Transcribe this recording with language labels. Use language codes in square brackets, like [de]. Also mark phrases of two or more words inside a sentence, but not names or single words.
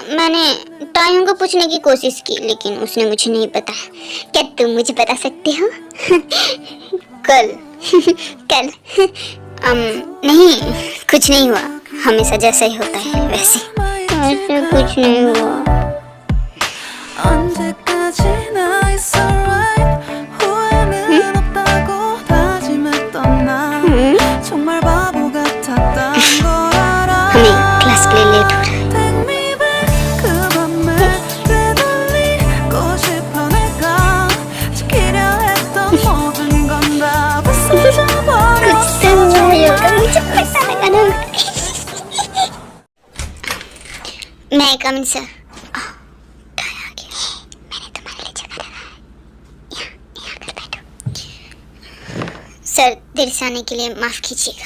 [hi] मैंने तायों को पूछने की कोशिश की लेकिन उसने मुझे नहीं बताया। क्या तुम मुझे बता सकते हो? कल नहीं, कुछ नहीं हुआ। हमेशा जैसा ही होता है वैसे। ऐसे कुछ नहीं हुआ। [ko] 언제까지나 [en] it's alright [ko] 후회는 없다고 다짐했던 나 정말 바보 같았단 걸 알아 [hi] हमें क्लास के लिए लेट हो रहा है। [en] Take me back [ko] 그 밤에 되돌리고 싶어 내가 지키려 했던 모든 건 다 부서져 버렸어 [hi] कुछ तो हुआ होगा, मुझे पता लगा ना। मैं कम सर सर, देर से आने के लिए माफ कीजिएगा।